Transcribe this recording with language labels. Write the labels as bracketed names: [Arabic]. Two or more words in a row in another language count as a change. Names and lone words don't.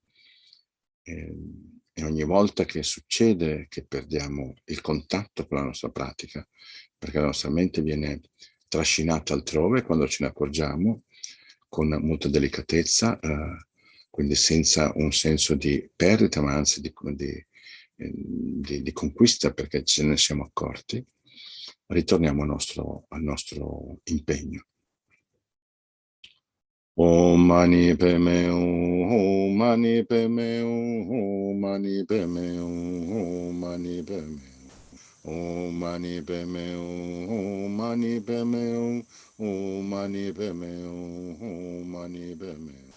[Italian] E ogni volta che succede che perdiamo il contatto con la nostra pratica, perché la nostra mente viene trascinata altrove quando ce ne accorgiamo, con molta delicatezza, quindi senza un senso di perdita, ma anzi di conquista, perché ce ne siamo accorti, ritorniamo al nostro impegno. [Sanskrit] Om Mani Padme Hum, Om Mani Padme Hum, Om Mani Padme Hum, Om Mani Padme Hum, Om Mani Padme Hum, Om Mani Padme Hum, Om Mani Padme Hum, Om Mani Padme Hum.